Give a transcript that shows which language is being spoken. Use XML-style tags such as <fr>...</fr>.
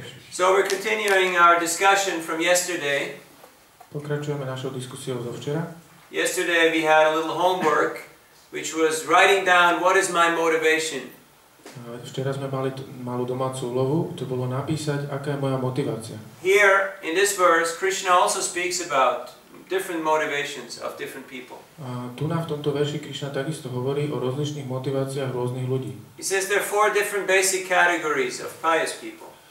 <en>So we're continuing our discussion from yesterday.</en> <sk>Pokračujeme našou diskusiou zo včera.</sk> <en>Yesterday we had a little homework which was writing down what is my motivation.</en> <sk>Včera sme mali malú domácu úlohu, to bolo napísať, aká je moja motivácia.</sk> <en>Here, in this verse, Krishna also speaks about different motivations of different people.</en> <sk>Tu v tomto verši Krišna takisto hovorí o rozličných motiváciách rôznych ľudí.</sk> <en>He says there are 4 different basic categories of pious people.</en>